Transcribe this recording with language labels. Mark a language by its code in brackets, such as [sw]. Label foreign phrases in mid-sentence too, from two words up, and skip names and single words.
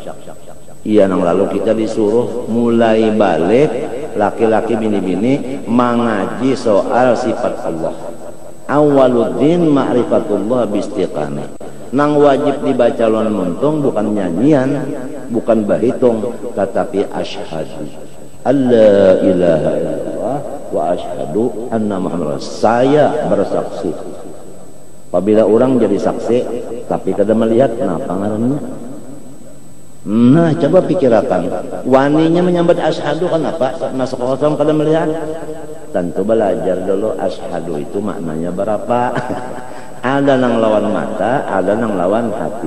[bjn] Iya nang lalu kita disuruh mulai balik laki-laki bini-bini mengaji soal sifat Allah. [ar] أول الدين معرفة الله باستقامة. [bjn] Nang wajib dibaca lawan muntung bukan nyanyian, bukan bahitung, tetapi [ar] أشهد أن لا إله إلا الله وأشهد أن محمدا رسول. [bjn] Saya bersaksi. Apabila orang jadi saksi tapi kada melihat, kenapa ngarannya? Nah, coba pikirkan. Waninya menyambat asyhadu kenapa? Masuk kosong kada melihat. Tentu belajar dulu asyhadu itu maknanya berapa. Ada nang lawan mata, ada nang lawan hati.